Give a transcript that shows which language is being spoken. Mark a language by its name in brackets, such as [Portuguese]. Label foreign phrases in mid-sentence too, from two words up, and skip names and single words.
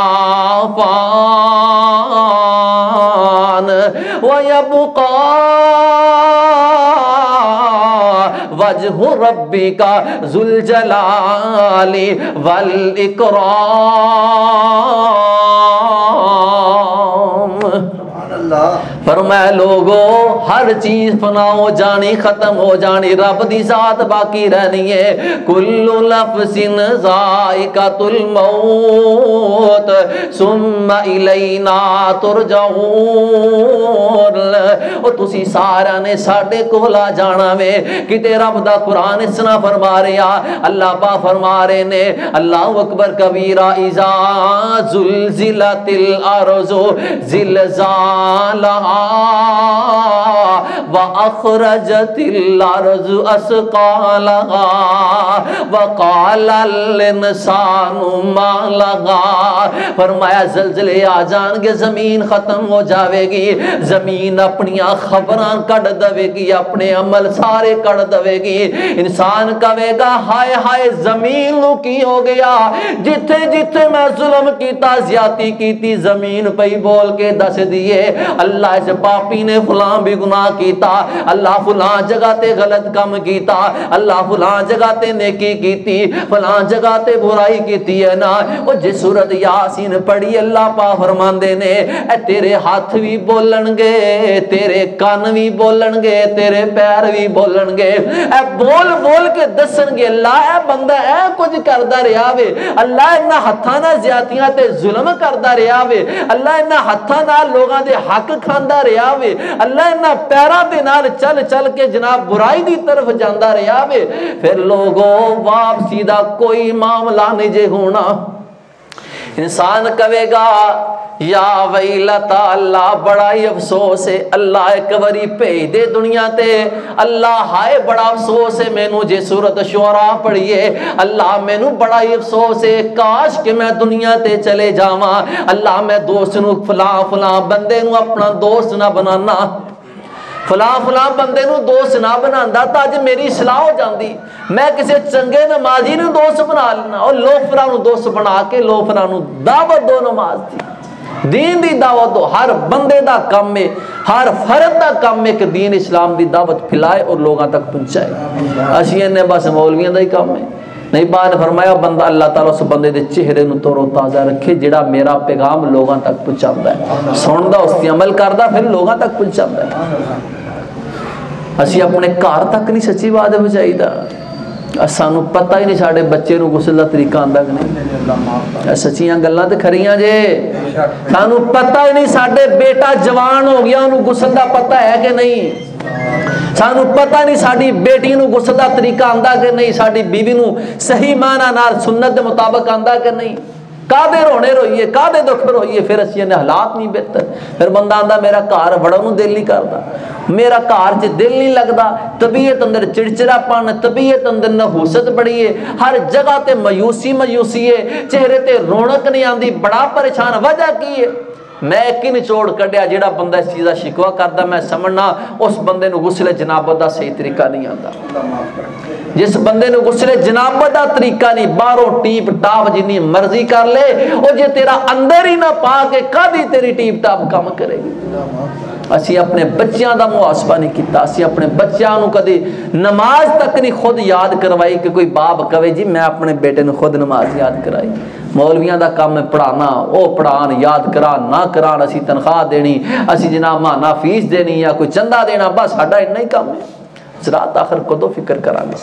[Arabic] فان ویبقا وجہ ربک ذو الجلال والاکرام [Punjabi] فرمایا لوگو ہر چیز فنا ہو جانی ختم ہو جانی رب دی ذات باقی رہنی ہے [Arabic] کل نفس ذائقۃ الموت ثم الینا [Punjabi] ترجعون او تسی سارا نے ساڈے کول آ جانا وے کتے رب دا قرآن اس طرح فرما رہا اللہ پاک فرما رہے نے [Arabic] اللہ اکبر کبیرہ اذا زلزلت الارض زلزالہا وَأَخْرَجَتِ الْأَرْضُ أَثْقَالَهَا وَقَالَ الْإِنسَانُ مَا لَهَا [Punjabi] فرمایا زلزلے آ جان گے زمین ختم ہو جاوے گی زمین اپنیاں خبراں کڑ دوے گی اپنے عمل سارے کڑ دوے گی انسان کہے گا ہائے ہائے زمین نو کی ہو گیا جتھے جتھے میں ظلم کیتا زیادتی کیتی زمین پہ بول کے دس دیے اللہ اس پاپی نے فلاں بھی گناہ کیتا اللہ فلاں جگہ تے غلط کم کیتا اللہ فلاں جگہ تے نیکی کیتی فلاں جگہ تے برائی کیتی ہے نا وہ جس سورت یاسین پڑھی اللہ پاک فرماندے نے اے تیرے ہاتھ بھی بولن گے تیرے کان بھی بولن گے تیرے پیر بھی بولن گے اے بول بول کے دسن گے اللہ اے بندہ اے کچھ کردہ رہا وے اللہ انہا ہتھانا زیادتیاں تے ظلم کردہ رہا وے اللہ انہا ہتھانا لوگاں دے حق کھاندہ رہا وے اللہ انہا پیران دے نال چل چل کے جناب برائی دی طرف جاندہ رہا وے پھر لوگوں واپسی دا کوئی معاملہ نہیں جے ہونا انسان کہے گا [Arabic] یا ویلتا [Punjabi] اللہ بڑا ہی افسوس ہے، اللہ ایک واری بھیج دے دنیا تے، اللہ ہائے بڑا افسوس ہے مینوں جے سورۃ شعراء پڑھیے، اللہ مینوں بڑا ہی افسوس ہے کاش کہ میں دنیا تے چلے جاواں، اللہ میں دوست نو فلاں فلاں بندے نو اپنا دوست نہ بنانا، فلاں فلاں بندے نو دوست نہ بناندا تا اج میری اصلاح ہو جاندی، میں کسی چنگے نمازی نو دوست بنا لینا، اور لوفراں نو دوست بنا کے لوفراں نو دعوت دو نماز دی، دین دی دعوت دو، ہر بندے دا کام ہے، ہر فرد دا کام ہے کہ دین اسلام دی دعوت پھیلائے اور لوگاں تک پہنچائے، اسی نے بس مولویاں دا ہی کام ہے۔ نہیں بعد فرمایا بندہ اللہ تعالیٰ اس بندے دے چہرے نو تور و تازہ رکھے جڑا میرا پیغام لوگاں تک پہنچاتا ہے، سندا اس تے عمل کردا پھر لوگاں تک پہنچاتا ہے۔ اسی اپنے گھر تک نہیں سچی بات پہنچائی دا، سانو پتہ ہی نہیں ساڈے بچے نو غسل دا طریقہ آندا کہ نہیں، سچیاں گلاں تے کھریاں جے، سانو پتہ ہی نہیں ساڈے بیٹا جوان ہو گیا انہوں غسل دا پتہ ہے کہ نہیں، سانو پتہ نہیں ساڈی بیٹی نو غسل دا طریقہ آندا کہ نہیں، ساڈی بیوی نو صحیح معنی نال سنت دے مطابق آندا کہ نہیں، کادے رونے روئیے کادے دکھ روئیے، پھر اسی نے حالات نہیں بہتر، پھر بندہ آندا میرا گھر وڑن نو دل نہیں کردا، میرا گھر چ دل نہیں لگدا، طبیعت اندر چڑچڑا پن، طبیعت اندر نحوست بڑی ہے، ہر جگہ تے مایوسی مایوسی ہے، چہرے تے رونق نہیں آندی، بڑا پریشان، وجہ کی ہے؟ میں ایک ہی نچوڑ کڈیا جیڑا بندہ اس چیز کا شکوہ کردا میں سمجھنا اس بندے نو غسل جنابت دا صحیح طریقہ نہیں آندا، جس بندے نو غسل جنابت دا طریقہ نہیں، باہروں ٹیپ ٹاپ جنی مرضی کر لے، او جے تیرا اندر ہی نہ پا کے کدی تیری ٹیپ ٹاپ کام کرے گی۔ اسی اپنے بچیاں دا محاسبہ نہیں کیتا، اسی اپنے بچیاں نو کدی نماز تک نہیں خود یاد کروائی کہ کوئی باپ کہے جی میں اپنے بیٹے نو خود نماز یاد کرائی، مولویاں دا کام ہے پڑھانا، او پڑھان یاد کران نہ کران، اسی تنخواہ دینی، اسی جناب ماہانہ فیس دینی یا کوئی چندہ دینا، بس ساڈا اتنا ہی کام ہے، رات آخر کدو فکر کران گے۔